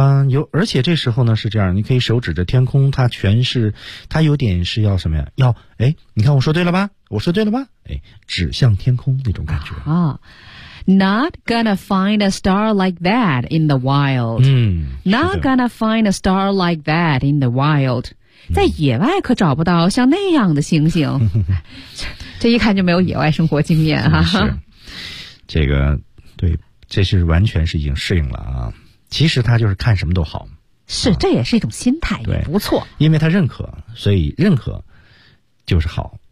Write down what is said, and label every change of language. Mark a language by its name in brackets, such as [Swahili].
[Chinese] 有而且这时候呢是这样，你可以手指着天空，它全是，它有点是要什么呀？要哎，你看我说对了吧？我说对了吧？哎，指向天空那种感觉。 [English] 啊、Not gonna find a star like that in the wild. 嗯，Not gonna find a star like that in the wild. [Chinese] 在野外可找不到像那样的星星。这一看就没有野外生活经验哈、啊。这个对，这是完全是已经适应了啊。其实他就是看什么都好。是、啊、这也是一种心态也不错。因为他认可，所以认可就是好。